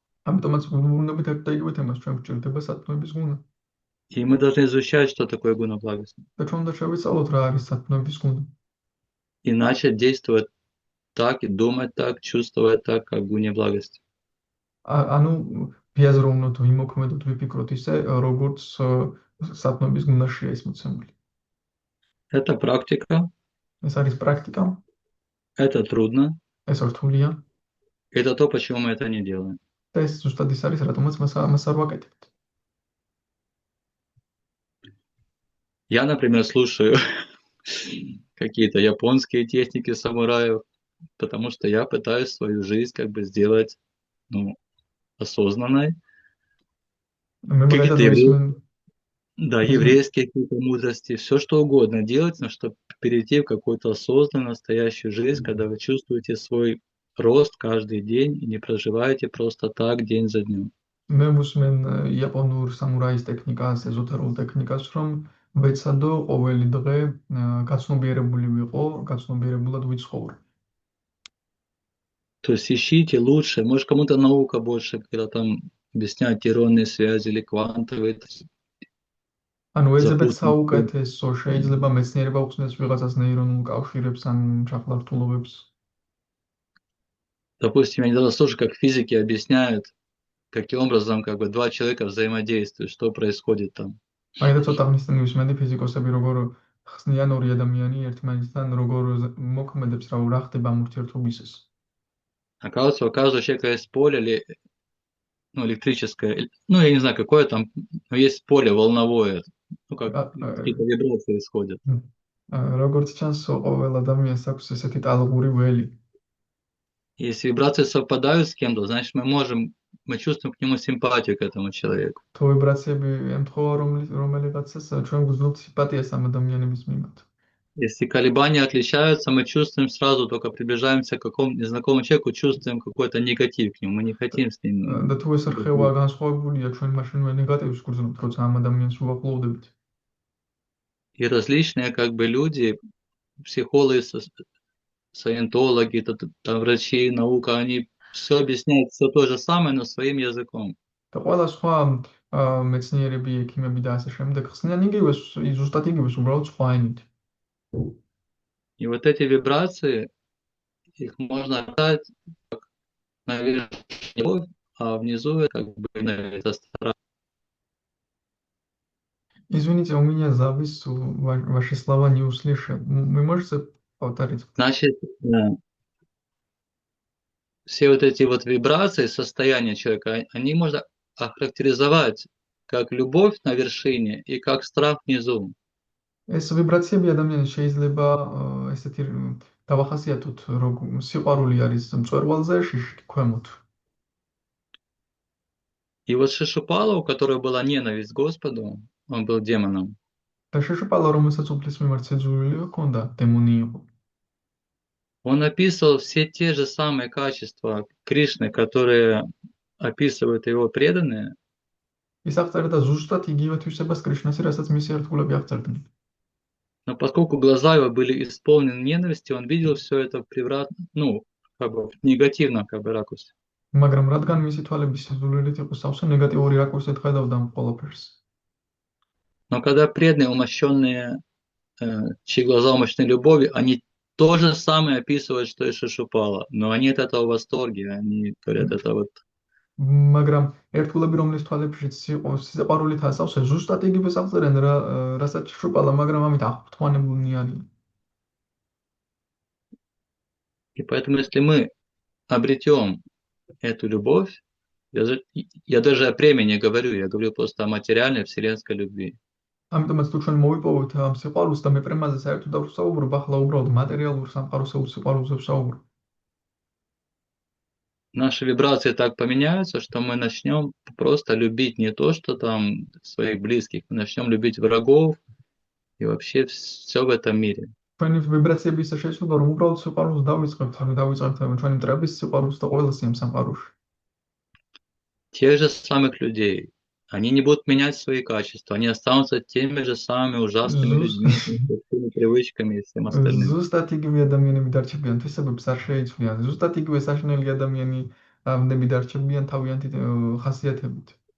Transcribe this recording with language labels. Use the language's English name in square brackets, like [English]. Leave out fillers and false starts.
[Georgian] ამიტომაც უნდებით ერთ და იგივე თემას ჩვენ გვჭირდება სათნოების гуна. [Russian] И мы должны изучать, что такое гуна благости. [Georgian] და ჩვენ უნდა შევისწავლოთ რა არის სათნოების гуна. [Russian] И начать действовать так, и думать так, чувствовать так, как в гуне благости. [Georgian] ანუ ბიაზროვნოთ, ვიმოქმედოთ, ვიფიქროთ ისე, როგორც სათნოების გუნაშია ის მოცემული. [Russian] Это практика, [Georgian] ეს არის პრაქტიკა, [Russian] это трудно, [Georgian] ეს რთულია [Russian] это то, почему мы это не делаем. [Georgian] და ეს ზუსტად ის არის, რატომაც მას არ ვაკეთებთ. [Russian] Я, например, слушаю какие-то японские техники самураев, потому что я пытаюсь свою жизнь как бы сделать, осознанной. [Georgian] მე [Russian] Какие-то [Georgian] მაგალითად ვისმენ [Russian] Да, еврейские какие-то мудрости, все что угодно делать, но чтобы перейти в какую-то осознанную, настоящую жизнь, когда вы чувствуете свой рост каждый день и не проживаете просто так день за днем. [Georgian] მე ვისმენ იაპონურ სამურაის ტექნიკას, ეზოთერულ ტექნიკას, რომ ვეცადო ყოველი დღე გაცნობიერებული ვიყო, გაცნობიერებულად ვიცხოვრო. [Russian] То есть ищите лучше, может кому-то наука больше, когда там объясняют нейронные связи или квантовые. [Georgian] ანუ ეძებეთ საუკეთესო, შეიძლება მეცნიერება უხსნეს ვიღაცას ნეირონულ კავშირებს ან ჩახლართულობებს. [Russian] Допустим, я недавно слушаю, как физики объясняют, каким образом как бы два человека взаимодействуют, что происходит там. [Georgian] მაგალითად ცოტა ხნის წინ ვისმენდი ფიზიკოსები როგორ ხსნიან ორი ადამიანი ერთმანეთთან, როგორ მოქმედებს, რა ხდება ამ ურთიერთობისას. [Russian] Оказывается, у каждого человека есть поле, электрическое, я не знаю, какое там, но есть поле волновое, как какие-то вибрации исходят. [Georgian] როგორც ჩანს, ყოველ ადამიანს აქვს ესეთი ტალღური ველი. [Russian] Если вибрации совпадают с кем-то, значит, мы чувствуем к нему симпатию, к этому человеку. [Georgian] თუ ვიბრაციები ემთხოვა რომელიღაცას, ჩვენ გვზნობთ სიმპათიას ამ ადამიანების მიმართ. [Russian] Если колебания отличаются, мы чувствуем сразу, только приближаемся к какому-то незнакомому человеку, чувствуем какой-то негатив к нему, мы не хотим с ним. [Georgian] და თუ ეს რხევა განსხვავებულია, ჩვენ მაშინვე ნეგატივს გვგრძნობთ, როცა ამ ადამიანს უახლოვდებით. [Russian] И различные как бы люди, психологи, саентологи, там врачи, наука, они все объясняют все то же самое, но своим языком. [Georgian] და ყველა სხვა მეცნიერები, ექიმები და ასე შემდეგ ხსნიან იგივეს, ზუსტად იგივეს, уბრალოდ სხვა ენით. [Russian] И вот эти вибрации, их можно дать как наверх любовь, а внизу как бы это страх. Извините, у меня завис ваши слова не услышал. Вы можете повторить? Значит, все вот эти вот вибрации, состояния человека, они можно охарактеризовать как любовь на вершине и как страх внизу. [Georgian] ეს ვიბრაციები ადამიანის შეიძლება ესეთი დავახასიათოთ, რომ სიყვარული არის მწვერვალზე, შიშაკი ქვემოთ. [Russian] И вот Шишупала, у которой была ненависть к Господу, он был демоном. [Georgian] და შეშუპალა, რომელსაც უფლის მიმართ შეძულილი ჰქონდა, დემონი იყო. [Russian] Он описывал все те же самые качества Кришны, которые описывают его преданные, [Georgian] ის აღწერდა ზუსტად იგივე თვისებას კრიშნასი, რასაც მისი ერთგულები აღწერდნენ. [Russian] но поскольку глаза его были исполнены ненависти, он видел все это ну, как бы в негативном как бы ракурсе. [Georgian] მაგრამ რადგან მისი თვალები სიზულელით იყო სავსე, ნეგატიური რაკურსით ხედავდა ამ ყველაფერს. [Russian] Но когда преданные, умощенные, чьи глаза умощены любовью, они то же самое описывают, что и Шишупала, но они от этого в восторге, они говорят, это вот [Georgian] მაგრამ ერთგულები, რომლის თვალებშიც იყო სიყვარულით ასავსე, ზუსტად იგივეს აღწერენ, რასაც შუპალა, მაგრამ ამით აღფრთოვანებულნი არიან. [Russian] И поэтому, если мы обретем эту любовь, я даже о премии не говорю, я говорю просто о материальной вселенской любви. [Georgian] ამიტომაც თუ ჩვენ მოვიპოვოთ ამ სიყვარულს და მე პრემაზე საერთოდ არ ვსაუბრობ, ახლა უბრალოდ მატერიალურ სამყაროსეულ სიყვარულზე ვსაუბრობ. [Russian] Наши вибрации так поменяются, что мы начнем просто любить не то, что там своих близких, мы начнем любить врагов и вообще все в этом мире. [Georgian] ჩვენი ვიბრაციები ისე შეიცვალა, რომ უბრალოდ სიყვარულს დავიწყებთ, ჩვენი მტრების სიყვარულს და ყველას ამ სამყაროში. [Russian] Тех же самых людей. Они не будут менять свои качества, они останутся теми же самыми ужасными людьми, с теми привычками и всем остальным. [Georgian] ზუსტად იგივე ადამიანები დარჩებიან, თვისებებს არ შეიცვლიან. ზუსტად იგივე საშინელი ადამიანები დარჩებიან თავიანთი ხასიათებით.